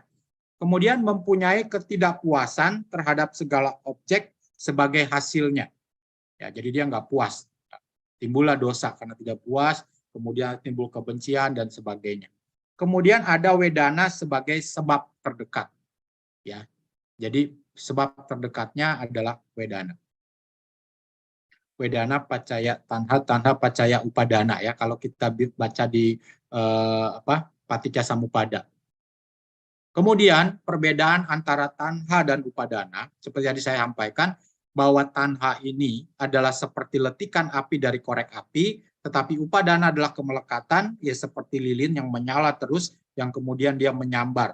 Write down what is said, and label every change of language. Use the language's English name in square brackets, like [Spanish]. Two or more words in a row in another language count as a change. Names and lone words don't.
[Indonesian] Kemudian mempunyai ketidakpuasan terhadap segala objek sebagai hasilnya. Ya, jadi dia nggak puas. Timbullah dosa karena tidak puas, kemudian timbul kebencian dan sebagainya. Kemudian ada wedana sebagai sebab terdekat. Ya. Jadi sebab terdekatnya adalah wedana. [Pali] Wedana pacaya tanha, tanha pacaya upadana ya. [Indonesian] Kalau kita baca di Paticca Samuppada. Kemudian perbedaan antara tanha dan upadana, seperti yang saya sampaikan, bahwa tanha ini adalah seperti letikan api dari korek api, tetapi upadana adalah kemelekatan, ya seperti lilin yang menyala terus, yang kemudian dia menyambar.